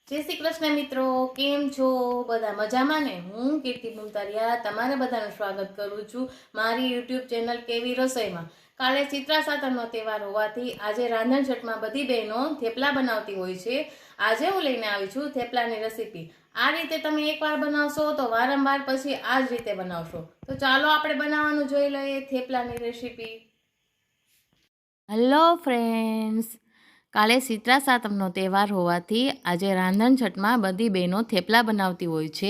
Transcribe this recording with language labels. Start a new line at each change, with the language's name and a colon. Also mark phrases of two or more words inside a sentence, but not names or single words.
Gujarati: જય શ્રી કૃષ્ણ મિત્રો, કેમ છો બધા મજામાં ને? હું કીર્તિ મુલતારિયા તમારા બધાનું સ્વાગત કરું છું મારી
English: YouTube channel
Gujarati: કેવી રસોઈમાં। કાલે ચિત્રા સાતમનો તહેવાર હોવાથી આજે રાંધણ છઠમાં બધી બહેનો થેપલા બનાવતી હોય છે। આજે હું લઈને આવી છું થેપલાની રેસિપી। આ રીતે તમે એકવાર બનાવશો તો વારંવાર પછી આ જ રીતે બનાવશો। તો ચાલો આપણે બનાવવાનું જોઈ લઈએ થેપલાની રેસિપી।
English: Hello friends,
Gujarati: કાલે શીતળા સાતમનો તહેવાર હોવાથી આજે રાંધણ છઠમાં બધી બહેનો થેપલા બનાવતી હોય છે।